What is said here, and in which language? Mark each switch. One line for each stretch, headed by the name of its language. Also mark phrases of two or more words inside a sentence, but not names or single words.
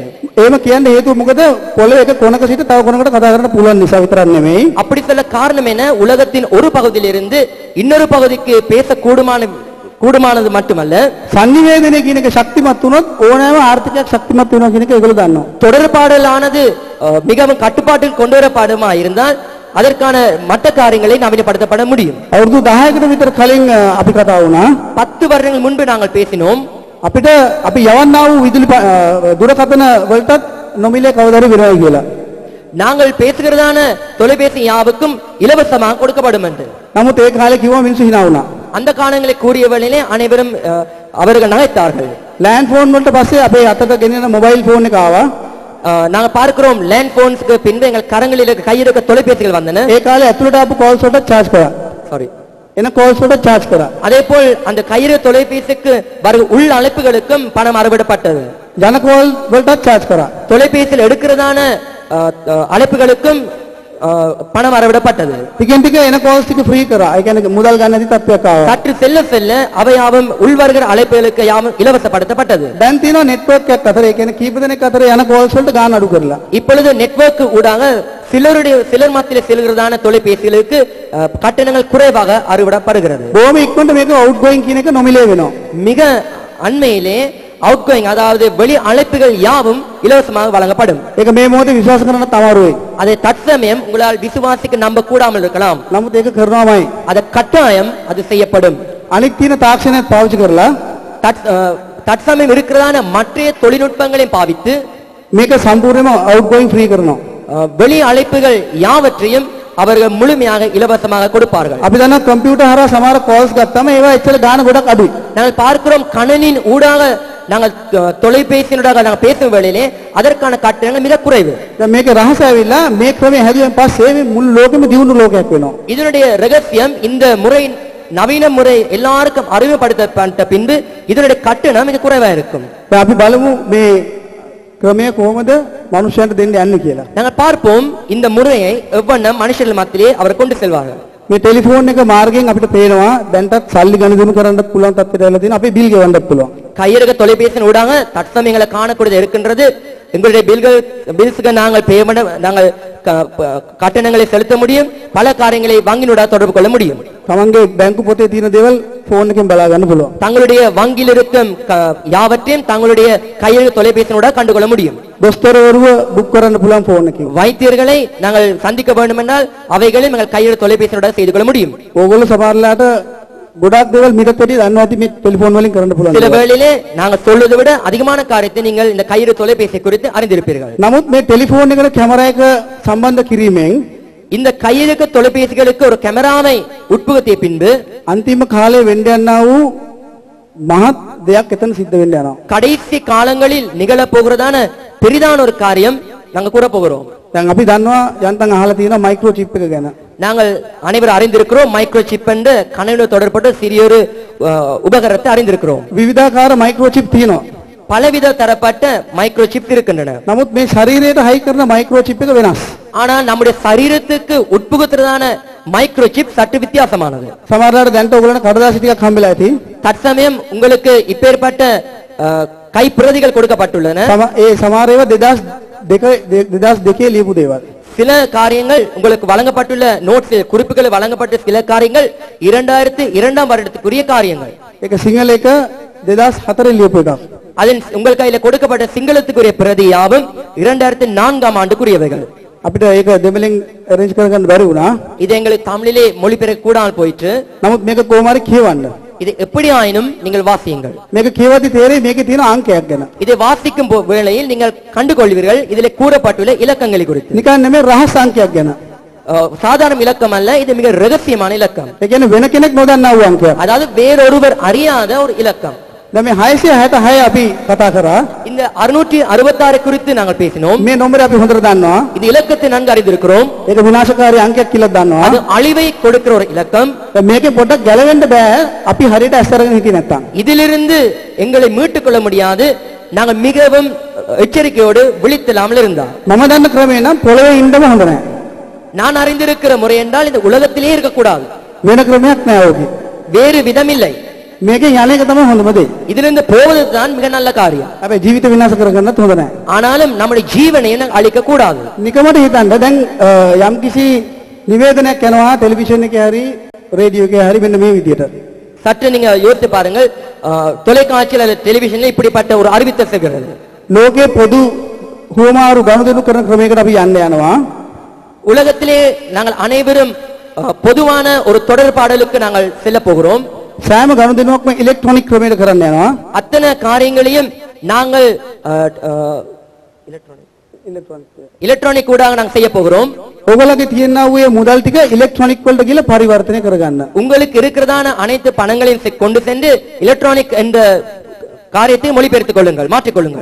Sinhala: එහෙම කියන්න හේතුව මොකද? පොළවේ එක කොනක සිට තව කොනකට කතා කරන්න පුළුවන් නිසා විතරක් නෙමෙයි.
Tamil: அப்படி சொல்ல காரணம் என்ன? உலகத்தின் ஒரு பகுதியிலிருந்து இன்னொரு பகுதிக்கு பேச கூடுமானது மட்டுமல்ல,
Sinhala: sannivedanaye කියන එක ශක්තිමත් වුණොත් ඕනෑම ආර්ථිකයක් ශක්තිමත් වෙනවා කියන එක ඒගොල්ලෝ දන්නවා.
Tamil: தொடர்பாடலானது மிகவும் கட்டுப்பாட்டில் கொண்டு வரப்படுமா இருந்தால் அதற்கான மற்ற காரியங்களை நவீனப்படுத்தப்பட முடியும்.
Sinhala: අවුරුදු 10කට විතර කලින් අපි කතා වුණා.
Tamil: 10 வருடங்கள் முன்பு நாங்கள் பேசினோம்.
Sinhala: අපිට අපි යවන්නා වූ විදුලි දුරකථන වලටත් නොමිලේ කවදාද වෙනවා කියලා.
Tamil: நாங்கள் பேசுகிறதான தொலைபேசி யாவுக்கும் இலவசமாக கொடுக்கப்படும் என்று.
Sinhala: නමුත් ඒ කාලේ කිව්වා මිනිස්සු hina වුණා.
Tamil: அந்த காலங்களை கூறிய வேளையிலே அனைவரும் அவர்கள் நகைத்தார்கள்.
English: land phone
Sinhala: වලට පස්සේ අපේ අතට ගෙනෙන
English: mobile phone
Sinhala: එක ආවා.
Tamil: நாங்கள் பார்க்கிறோம்
English: land phonesக்கு
Tamil: பின்பு எங்கள் கரங்களில் கையில் இருக்க தொலைபேசிகள் வந்தன.
Sinhala: ඒ කාලේ ඇතුළට ආපු කෝල්ස් වලට charge කරා. சாரி, එන කෝල්ස් වලට charge කරා.
Tamil: அதேபோல் அந்த கையிற தொலைபேசிக்கு வரும் உள் அழைப்புகளுக்கும் பணம் அறவிடப்பட்டது.
Sinhala: ජන කෝල් වලට charge කරා.
Tamil: தொலைபேசியில் எடுக்கிறதான அழைப்புகளுக்கும் பணம் அறவிடப்பட்டது.
Sinhala: ටිකෙන් ටික එන කෝල්ස් ටික free කරා. ඒ කියන්නේ මුදල් ගන්න නැති තත්ත්වයක් ආවා.
Tamil: சற்று செல்ல செல்ல அவையாவும் உள்வருகிற அழைப்புகளுக்கு யாவும் இலவசப்படுத்தப்பட்டது.
Sinhala: දැන් තියෙනවා network එකක් අතර. ඒ කියන්නේ කීප දෙනෙක් අතර යන කෝල්ස් වලට ගාන අඩු කරලා.
Tamil: இப்பொழுது நெட்வொர்க் ஊடாக சிலர் மத்தியில் செல்கிறதான தொலைபேசிகளுக்கு கட்டணங்கள் குறைவாக அறவிடப்படுகிறது.
Sinhala: බොහොම ඉක්මනට මේක outgoing කියන එක නොමිලේ වෙනවා.
Tamil: மிக அண்மையிலே அவுட்கோயிங் அதாவது வெளி அழைப்புகள் யாவும் இலவசமாக வழங்கப்படும்.
Sinhala: ඒක මේ මොහොතේ විශ්වාස කරන්න තමාරුයි.
Tamil: அதை தற்சமயம் உங்களால் விசுவாசிக்க நம்ப கூடாமல் இருக்கலாம்.
Sinhala: නමුත් ඒක කරනවාමයි.
Tamil: அது கட்டாயம் அது செய்யப்படும்.
Sinhala: අනිත් තියෙන තාක්ෂණයත් පාවිච්චි කරලා
Tamil: தற்சமயம் இருக்கிறதான மற்ற தொழில்நுட்பங்களையும் பாவித்து
Sinhala: මේක සම්පූර්ණයෙන්ම outgoing free කරනවා.
Tamil: வெளி அழைப்புகள் யாவற்றையும் அவர்கள் முழுமையாக இலவசமாக கொடுப்பார்கள்.
Sinhala: අපි දන්නවා කම්පියුටර් හරහා සමහර calls ගත්තාම ඒවා ඇත්තට ගාන ගොඩක් අඩුයි.
Tamil: நாங்கள் பார்க்கிறோம் கணனின் ஊடாக நாங்கள் தொலைபேசியினூடாக நாங்கள் பேசும் வேளையிலே அதற்கான கட்டணங்கள் மிக குறைவு.
Sinhala: දැන් මේක රහස ඇවිල්ලා මේ ක්‍රමයේ හැදුවෙන් පස්සේ මේ මුළු ලෝකෙම දියුණු ලෝකයක් වෙනවා.
Tamil: இதனுடைய ரகசியம் இந்த முறை நவீன முறை எல்லாருக்கும் அறிமுகப்படுத்தப்பட்ட பின்பு இதனுடைய கட்டணம் மிக குறைவா இருக்கும்.
Sinhala: දැන් අපි බලමු මේ ක්‍රමය කොහොමද මනුෂ්‍යයන්ට දෙන්න යන්නේ කියලා.
Tamil: நாங்கள் பார்ப்போம் இந்த முறையை எவ்வண்ணம் மனுஷர்கள் மத்தியிலே அவர் கொண்டு செல்வார்கள்.
Sinhala: මේ ටෙලිෆෝන් එක මාර්ගයෙන් අපිට පේනවා දැන්ටත් සල්ලි ගණන් කරන්නත් පුළුවන් තත්ත්වයට ඇවිල්ලා තියෙනවා. අපි බිල් ගෙවන්නත් පුළුවන්.
Tamil: கையடக தொலைபேசியின் ஊடாக தற்சமயங்களை காணக்கூடியது இருக்கின்றது. எங்களுடைய பில்ஸ்க்கு நாங்கள் பேமெண்ட் நாங்கள் கட்டணங்களை செலுத்த முடியும். பல காரியங்களை வங்கியினூடாக தொடர்பு கொள்ள முடியும்.
Sinhala: තමන්ගේ බැංකු පොතේ තියෙන දේවල් ෆෝන් එකෙන් බලා ගන්න පුළුවන්.
Tamil: தங்களுடைய வங்கியில் இருக்கும் யாவற்றையும் தங்களுடைய கையடக தொலைபேசியினூடாக கண்டுகொள்ள முடியும்.
Sinhala: දොස්තරවරුව බුක් කරන්න පුළුවන් ෆෝන් එකෙන්.
Tamil: வைத்தியர்களை நாங்கள் சந்திக்க வேண்டும் என்றால் அவைகளையும் எங்கள் கையடக தொலைபேசியினூடாக செய்து கொள்ள முடியும்.
Sinhala: ඕගොල්ලෝ සමහරලාට ගොඩක් දේවල් මීටත් වැඩි දන්නවා ඇති මේ ටෙලිෆෝන් වලින් කරන්න පුළුවන්.
Tamil: சில வேளையிலே நாங்கள் சொல்வதை விட அதிகமான காரியத்தை நீங்கள் இந்த கையடக தொலைபேசி குறித்து அறிந்திருப்பீர்கள்.
Sinhala: නමුත් මේ ටෙලිෆෝන් එකට කැමරා එක සම්බන්ධ කිරීමෙන්
Tamil: இந்த கையடக்க தொலைபேசிகளுக்கு ஒரு கேமராவை உட்புகுத்திய பின்பு
Sinhala: අන්තිම කාලේ වෙන්න යනා වූ මහත් දෙයක් එතන සිද්ධ වෙන්න යනවා.
Tamil: கடைசி காலங்களில் நிகழ போகிறதான பெரிதான ஒரு காரியம் நாங்கள் கூற போகிறோம்.
Sinhala: දැන් අපි දන්නවා යන්තම් අහලා තියෙනවා
English: micro chip
Sinhala: එක ගැන.
Tamil: நாங்கள் அனைவரும் அறிந்திருக்கிறோம்
English: micro chip
Tamil: என்ற கணினியோடு தொடர்பட்ட சிறிய ஒரு உபகரணத்தை அறிந்திருக்கிறோம்.
Sinhala: විවිධාකාර
English: micro chip
Sinhala: තියෙනවා.
Tamil: பலவித தரப்பட்ட
English: micro chip
Tamil: இருக்கின்றன.
Sinhala: නමුත් මේ ශරීරයට හයි කරන
English: micro chip
Sinhala: එක වෙනස්.
Tamil: ஆனால் நம்முடைய சரீரத்துக்கு உட்புகுத்துறதான
English: micro chip
Tamil: சற்று வித்தியாசமானது.
Sinhala: සමහරවිට දැන්ට ඔයගොල්ලන්ට කඩදාසි ටිකක් හම්බෙලා ඇති.
Tamil: தற்சமயம் உங்களுக்கு இப்பேற்பட்ட கைப்பிரதிகள் கொடுக்கப்பட்டுள்ளன.
Sinhala: ඒ සමහර ඒවා 2002 ලියපු දේවල්.
Tamil: சில காரியங்கள் உங்களுக்கு வழங்கப்பட்டுள்ள நோட்ஸ் குறிப்புகள் வழங்கப்பட்ட சில காரியங்கள் 2002ஆம் வருடத்துக்குரிய காரியங்கள்.
Sinhala: ඒක සිංහල එක 2004 ලියපු එකක්.
Tamil: அதில் உங்கள் கையில கொடுக்கப்பட்ட சிங்களத்துக்குரிய பிரதி யாவும் 2004ஆம் ஆண்டுக்குரியவைகள்.
Sinhala: අපිට ඒක දෙමළෙන් arrange කරගන්න බැරි වුණා.
Tamil: இது எங்களுக்கு தமிழிலே மொழிபெயர்க்க கூடாமல் போயிற்று.
Sinhala: නමුත් මේක කොහොම හරි කියවන්න.
Tamil: இது எப்படி ஆயினும் நீங்கள் வாசியுங்கள்.
Sinhala: මේක කියවද්දි තේරෙයි මේකේ තියෙන අංකයක් ගැන.
Tamil: இதை வாசிக்கும் வேளையில் நீங்கள் கண்டுகொள்வீர்கள் இதிலே கூறப்பட்டுள்ள இலக்கங்களை குறித்து.
Sinhala: නිකන් නෙමෙයි රහස් අංකයක් ගැන.
Tamil: சாதாரண இலக்கம் அல்ல, இது மிக ரகசியமான இலக்கம்.
Sinhala: ඒ කියන්නේ වෙන කෙනෙක් නොදන්නා වූ අංකයක්.
Tamil: அதாவது வேறொருவர் அறியாத ஒரு இலக்கம்.
Sinhala: දැන් මේ 666 අපි කතා කරා.
Tamil: இந்த 666 குறித்து நாங்கள் பேசினோம்.
Sinhala: මේ නම්බරය අපි හොඳට දන්නවා.
Tamil: இது இலக்கத்தை நன்கு அறிந்திருக்கிறோம்.
Sinhala: ඒක විනාශකාරී අංකයක් කියලා දන්නවා.
Tamil: அது அழிவை கொடுக்கிற ஒரு இலக்கம்.
Sinhala: දැන් මේකේ පොඩ්ඩක් ගැලවෙන්න බෑ. අපි හරියට ඇස්සරගෙන හිටියේ නැත්තම්.
Tamil: இதிலிருந்து எங்களை மீட்டுக் கொள்ள முடியாது நாங்கள் மிகவும் எச்சரிக்கையோடு விழித்தில்லாமல் இருந்தார்.
Sinhala: මම දන්න ක්‍රමේ නම් පොළවේ ඉන්නම හොඳ නැහැ.
Tamil: நான் அறிந்திருக்கிற முறை என்றால் இந்த உலகத்திலே இருக்கக்கூடாது.
Sinhala: වෙන ක්‍රමයක් නෑ ඕකේ.
Tamil: வேறு விதம் இல்லை.
Sinhala: මේකෙන් යන එක තමයි හොඳම දේ.
Tamil: இதிலிருந்து போவதுதான் மிக நல்ல காரியம்.
Sinhala: හැබැයි ජීවිත විනාශ කරගන්නත් හොඳ නැහැ.
Tamil: ஆனாலும் நம்முடைய ஜீவனை அழிக்க கூடாது.
Sinhala: නිකමට හිතන්න දැන් යම්කිසි නිවේදනයක් යනවා ටෙලිවිෂන් එකේ හරි රේඩියෝ එකේ හරි මෙන්න මේ විදියට.
Tamil: சற்று நீங்க யோசித்து பாருங்கள், தொலைக்காட்சியில் அல்லது டெலிவிஷன்ல இப்படிப்பட்ட ஒரு அறிவித்தல் செய்கிறது.
Sinhala: ලෝකේ පොදු හුවමාරු ගනුදෙනු කරන ක්‍රමයකට අපි යන්න යනවා.
Tamil: உலகத்திலே நாங்கள் அனைவரும் பொதுவான ஒரு தொடர்பாடலுக்கு நாங்கள் செல்ல போகிறோம்.
Sinhala: සෑම ගනුදෙනුවක්ම ඉලෙක්ට්‍රොනික ක්‍රමයකට කරන්න යනවා.
Tamil: அத்தனை காரியங்களையும் நாங்கள் எலக்ட்ரானிக் ஊடாக நாங்கள் செய்ய போகிறோம்.
Sinhala: ඔයගොල්ලෝගේ තියෙනා වූ මුදල් ටික ඉලෙක්ට්‍රොනික වලට ගිහලා පරිවර්තනය කරගන්න.
Tamil: உங்களுக்கு இருக்கிறதான அனைத்து பணங்களையும் கொண்டு சென்று எலக்ட்ரானிக் என்ற காரியத்தை மொழிபெயர்த்துக் கொள்ளுங்கள், மாற்றிக் கொள்ளுங்கள்.